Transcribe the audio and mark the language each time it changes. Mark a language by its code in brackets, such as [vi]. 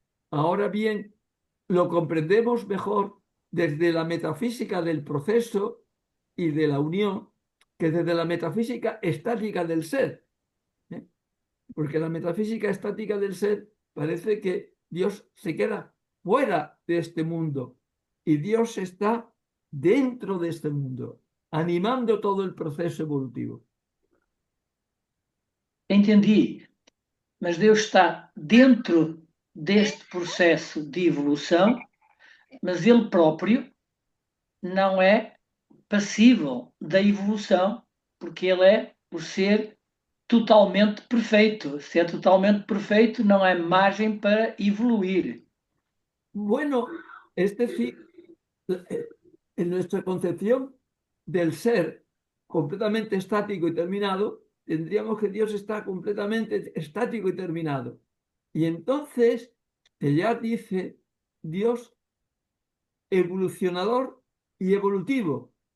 [es] Ahora bien, lo comprendemos mejor desde la metafísica del proceso y de la unión que desde la metafísica estática del ser. Porque la metafísica estática del ser parece que Dios se queda fuera de este mundo y Dios está dentro de este mundo, animando todo el proceso evolutivo. [pt] Entendi, mas Deus está dentro deste processo de evolução, mas Ele próprio não é passível da evolução, porque Ele é o ser totalmente perfeito. Se é totalmente perfeito, não há margem para evoluir. [es] Bueno, es decir, en nuestra concepción del ser completamente estático y terminado, tendríamos que Dios está completamente estático y terminado. Y entonces, ella dice Dios evolucionador y evolutivo.